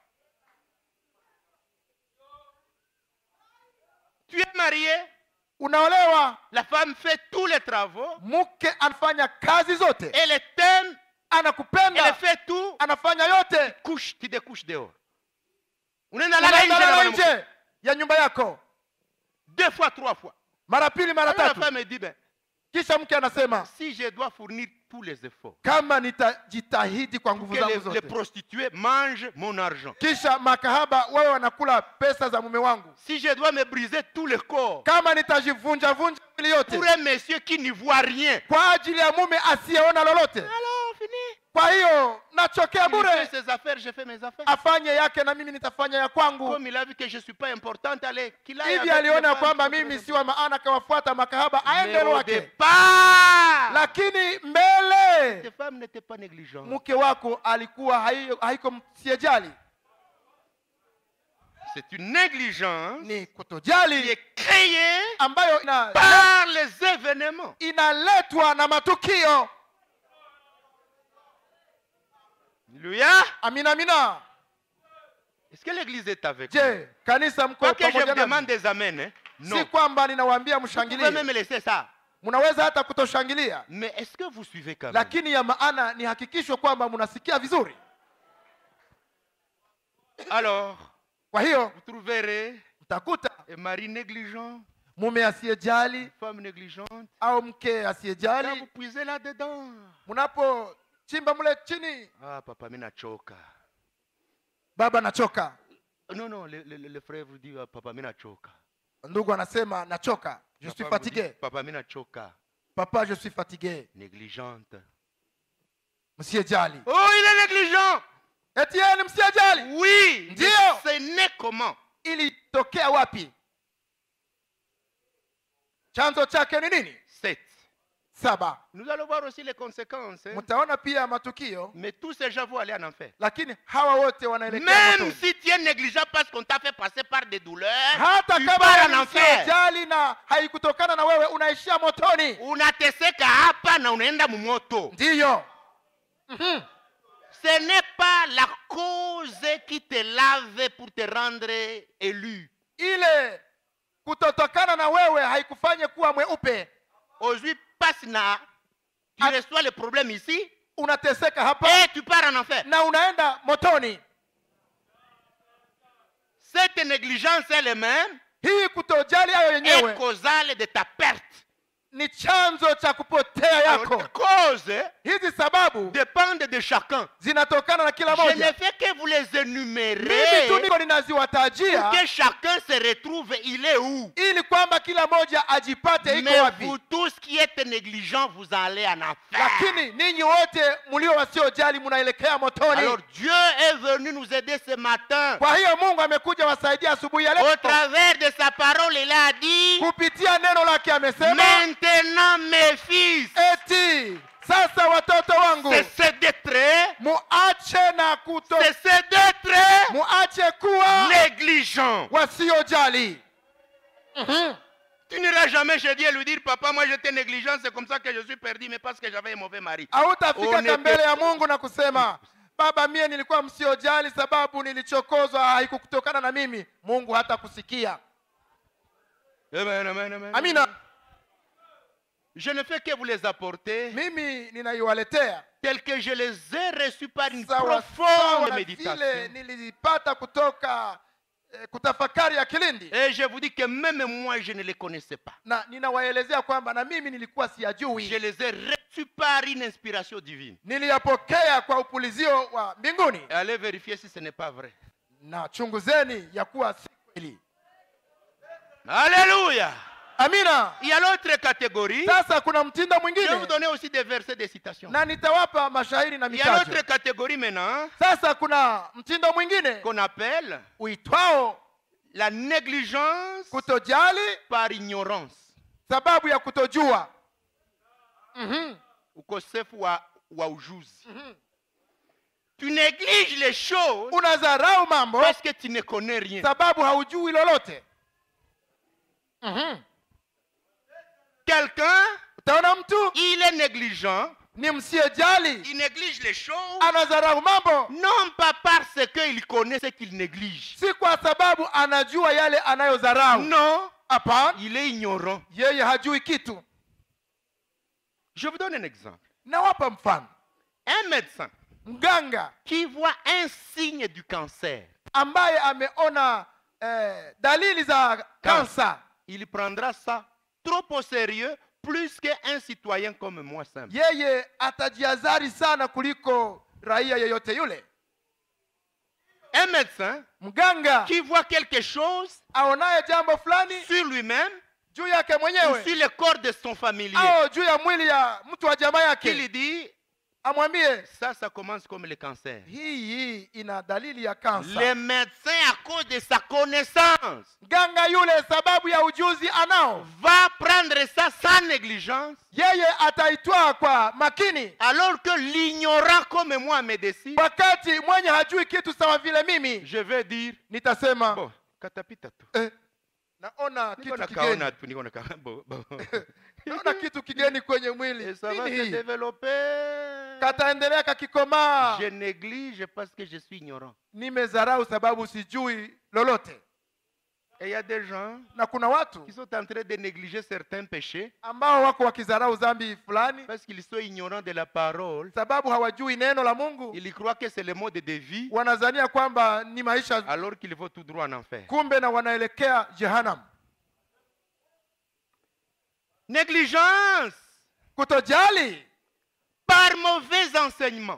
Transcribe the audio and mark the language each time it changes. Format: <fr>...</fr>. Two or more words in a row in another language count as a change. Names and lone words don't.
<fr>Tu es marié,</fr> <sw>Unaolewa,</sw> <fr>la femme fait tous les travaux,</fr> <sw>mke anafanya kazi zote,</sw> <fr>elle t'aime, elle</fr> <sw>anakupenda,</sw> <fr>fait tout,</fr> <sw>anafanya yote,</sw> <fr>couche, tu découches dehors.</fr> <sw>Unaenda lala nje na unalala mwanamke. nje ya nyumba yako</sw> <fr>2 fois, 3 fois.</fr> <sw>mara pili mara</sw> <fr>Alors la</fr> <sw>tatu.</sw> <fr>femme me dit, ben,</fr> <sw>Kisha mke anasema</sw> <fr>si je dois fournir tous les efforts,</fr> <sw>kama nitajitahidi kwa nguvu</sw> <fr>que</fr> <sw>zangu</sw> <fr>les</fr> <sw>zote,</sw> <fr>prostituées mangent mon argent,</fr> <sw>kisha makahaba wewe wanakula pesa za mume wangu,</sw> <fr>si je dois me briser tout le corps</fr> <sw>kama nitajivunja vunja mwili yote</sw> <fr>pour un monsieur qui n'y voit rien,</fr> <sw>kwa ajili ya mume asiyeona lolote,</sw> <fr>alors fini.</fr> <sw>kwa hiyo nachokea</sw> <fr>Il fait</fr> <sw>bure.</sw> <fr>ses affaires, je fais mes affaires.</fr> <sw>Afanye yake na mimi nitafanya ya kwangu.</sw> <fr>Comme il a vu que je ne suis pas importante, allez, qu'il aille</fr> <sw>Hivi</sw> <fr>avec les</fr> <sw>aliona</sw> <fr>femmes</fr> <sw>kwamba</sw> <fr>qui sont</fr> <sw>mimi</sw> <fr>très</fr> <sw>si wa maana, akawafuata makahaba aende</sw> <fr>Mais au</fr> <sw>wake.</sw> <fr>départ,</fr> <sw>Lakini mbele</sw> <fr>ces femmes n'étaient pas négligentes.</fr> <sw>mke wako alikuwa haiko msiyejali,</sw> <fr>C'est une négligence</fr> <sw>ni</sw> <fr>qui</fr> <sw>kutojali</sw> <fr>est créée</fr> <sw>ambayo</sw> <fr>par les événements.</fr> <sw>inaletwa na matukio.</sw> <fr>Alléluia.</fr> <sw>Amina, amina.</sw> <fr>Est-ce que l'église est avec nous?</fr> <sw>Je, kanisa mko</sw> <fr>Pas que je vous</fr> <sw>pamoja</sw> <fr>demande</fr> <sw>nami?</sw> <fr>des amens, hein?</fr> <sw>Si</sw> <fr>Non.</fr> <sw>kwamba ninawaambia</sw> <fr>Vous pouvez</fr> <sw>mshangilie,</sw> <fr>même laisser ça.</fr> <sw>mnaweza hata kutoshangilia,</sw> <fr>Mais est-ce que vous suivez quand même?</fr> <sw>lakini ya maana ni hakikisho kwamba mnasikia vizuri.</sw> <fr>Alors,</fr> <sw>Kwa hiyo</sw> <fr>vous trouverez</fr> <sw>mtakuta</sw> <fr>un mari négligent,</fr> <sw>mume asiyejali</sw> <fr>une femme négligente.</fr> <sw>au mke</sw> <fr>Là,</fr> <sw>asiyejali,</sw> <fr>vous puisez là-dedans.</fr> <sw>mnapochimba mle chini, Ah, papa, mina choka. baba nachoka,</sw> <fr>Non, non, le frère vous dit, ah, papa,</fr> <sw>mina choka. ndugu anasema nachoka,</sw> <fr>je suis Papa vous dit, fatigué,</fr> <sw>papa, mina choka.</sw> <fr>papa je suis fatigué. Négligente.</fr> <sw>Msiyejali,</sw> <fr>Oh, il est négligent.</fr> <sw>Etieni msiajali.</sw> <fr>Oui, mais Dieu. ce n'est comment?</fr> <sw>Ilitokea wapi? Chanzo chake ni nini? 7. 7.</sw> <fr>Nous allons voir aussi les conséquences. Hein?</fr> <sw>Mtaona pia matukio,</sw> <fr>Mais tous ces gens vont aller en enfer.</fr> <sw>lakini hawa wote wanaelekea</sw> <fr>Même</fr> <sw>motoni.</sw> <fr>si tu es négligent parce qu'on t'a fait passer par des douleurs,</fr> <sw>Hata</sw> <fr>tu</fr> <sw>kama</sw> <fr>pars en</fr> <sw>wewe</sw> <fr>enfer.</fr> <sw>msiojali na haikutokana na wewe, unaishia motoni. Unateseka hapa na unaenda mumoto. Ndiyo.</sw> <fr>Ce n'est pas la cause qui te lave pour te rendre élu.</fr> <sw>Ile kutotokana na wewe haikufanye kuwa mweupe.</sw> <fr>Aujourd'hui, passe na, tu reçois le problème ici,</fr> <sw>Unateseka hapa</sw> <fr>et tu pars en enfer.</fr> <sw>na unaenda motoni.</sw> <fr>Cette négligence elle-même</fr> <sw>Hii kutojali hayo</sw> <fr>est</fr> <sw>yenyewe</sw> <fr>causale de ta perte.</fr> <sw>ni chanzo cha kupotea</sw> <fr>Alors,</fr> <sw>yako.</sw> <fr>les causes</fr> <sw>Hizi sababu</sw> <fr>dépendent de chacun.</fr> <sw>zinatokana na kila</sw> <fr>Je ne</fr> <sw>moja.</sw> <fr>fais que vous les</fr> <sw>Mimi</sw> <fr>énumérer</fr> <sw>tu niko ninaziwatajia</sw> <fr>pour que chacun se retrouve, il est où?</fr> <sw>ili kwamba kila moja ajipate iko</sw> <fr>Mais</fr> <sw>wapi.</sw> <fr>vous tous qui êtes négligents, vous allez en enfer.</fr> <sw>Lakini ninyi wote mlio wasiojali mnaelekea motoni.</sw> <fr>Alors Dieu est venu nous aider ce matin.</fr> <sw>Kwa hiyo Mungu amekuja wasaidia asubuhi ya</sw> <fr>Au</fr> <sw>leo.</sw> <fr>travers de sa parole, il a dit,</fr> <sw>Kupitia neno lake amesema,</sw> <fr>maintenant mes fils,</fr> <sw>eti sasa watoto wangu</sw> <fr>cessez d'être,</fr> <sw>muache na kuto</sw> <fr>cessez d'être</fr> <sw>muache kuwa</sw> <fr>négligents.</fr> <sw>wasiojali.</sw> <fr>Tu n'iras jamais chez Dieu lui dire, papa, moi j'étais négligent, c'est comme ça que je suis perdu, mais parce que j'avais un mauvais mari.</fr> <sw>Hautafika Oneke- mbele ya Mungu na kusema, baba, mie nilikuwa msiojali sababu nilichokozwa, haikutokana na mimi. Mungu hata kusikia.</sw> <fr>Amen, amen, amen.</fr> <sw>Amina.</sw> <fr>Je ne fais que vous les apporter</fr> <sw>Mimi ninaiwaletea</sw> <fr>tels que je les ai reçus par une</fr> <sw>sawa</sw> <fr>profonde</fr> <sw>na vile</sw> <fr>méditation.</fr> <sw>nilizipata kutoka kutafakari ya kilindi,</sw> <fr>Et je vous dis que même moi, je ne les connaissais pas.</fr> <sw>na ninawaelezea kwamba na mimi nilikuwa</sw> <fr>Je</fr> <sw>siyajui.</sw> <fr>les ai reçus par une inspiration divine.</fr> <sw>Niliyapokea kwa upulizio wa mbinguni,</sw> <fr>Et allez vérifier si ce n'est pas vrai.</fr> <sw>na chunguzeni ya kuwa si kweli.</sw> <fr>Alléluia.</fr> <sw>Amina.</sw> <fr>Il y a l'autre catégorie.</fr> <sw>Sasa kuna mtindo</sw> <fr>Je vais vous</fr> <sw>mwingine,</sw> <fr>donner aussi des versets de citation.</fr> <sw>na nitawapa mashairi na</sw> <fr>Il y a l'autre</fr> <sw>mitajo.</sw> <fr>catégorie maintenant</fr> <sw>Sasa kuna mtindo mwingine</sw> <fr>qu'on appelle</fr> <sw>uitwao</sw> <fr>la négligence</fr> <sw>kutojali</sw> <fr>par ignorance.</fr> <sw>sababu ya kutojua. Ukosefu wa ujuzi.</sw> <fr>Tu négliges les choses</fr> <sw>Unadharau mambo</sw> <fr>parce que tu ne connais rien.</fr> <sw>sababu haujui lolote.</sw> <fr>Quelqu'un,</fr> <sw>Utaona mtu</sw> <fr>il est négligent,</fr> <sw>ni msiyejali,</sw> <fr>il néglige les choses,</fr> <sw>anadharau mambo</sw> <fr>non pas parce qu'il connaît ce qu'il néglige.</fr> <sw>si kwa sababu anajua yale anayodharau.</sw> <fr>Non,</fr> <sw>Hapana,</sw> <fr>il est ignorant.</fr> <sw>yeye hajui kitu.</sw> <fr>Je vous donne un exemple.</fr> <sw>Nawapa mfano.</sw> <fr>Un médecin</fr> <sw>Mganga</sw> <fr>qui voit un signe du cancer,</fr> <sw>ambaye ameona dalili za kansa,</sw> <fr>il prendra ça trop au sérieux, plus qu'un citoyen comme moi simple.</fr> <sw>yeye atajiazari sana kuliko raia yeyote yule.</sw> <fr>Un médecin</fr> <sw>Mganga</sw> <fr>qui voit quelque chose</fr> <sw>aonaye jambo fulani</sw> <fr>sur lui-même</fr> <sw>juu yake</sw> <fr>ou</fr> <sw>mwenyewe</sw> <fr>sur le corps de son familier,</fr> <sw>au juu ya mwili ya mtu wa jamaa</sw> <fr>qui lui</fr> <sw>yake,</sw> <fr>dit,</fr> <sw>amwambie</sw> <fr>ça commence comme le cancer.</fr> <sw>hii ina dalili ya kansa.</sw> <fr>Le médecin, à cause de sa connaissance,</fr> <sw>Mganga yule sababu ya ujuzi anao,</sw> <fr>va prendre ça sans négligence,</fr> <sw>yeye ataitwaa kwa makini,</sw> <fr>alors que l'ignorant comme moi médecin,</fr> <sw>wakati mwenye hajui kitu sawa vile mimi</sw> <fr>je vais dire,</fr> <sw>nitasema bon, katapita tu. naona Niko kitu na kigeni, kaona tu, niko na kaona. Bon. naona kitu kigeni kwenye mwili.</sw> <fr>Et ça va</fr> <sw>Nini</sw> <fr>se</fr> <sw>hii?</sw> <fr>développer.</fr> <sw>Kataendelea kakikomaa.</sw> <fr>Je néglige parce que je suis ignorant.</fr> <sw>Nimezarau sababu sijui lolote.</sw> <fr>Et il y a des gens</fr> <sw>Na kuna watu</sw> <fr>qui sont en train de négliger certains péchés</fr> <sw>ambao wako wakizarau dhambi fulani</sw> <fr>parce qu'ils sont ignorants de la parole.</fr> <sw>sababu hawajui neno la Mungu.</sw> <fr>Ils croient que c'est le mode de vie,</fr> <sw>Wanazania kwamba ni maisha,</sw> <fr>alors qu'il faut tout droit en enfer.</fr> <sw>kumbe na wanaelekea Jehanamu.</sw> <fr>Négligence</fr> <sw>Kutojali</sw> <fr>par mauvais enseignement.</fr>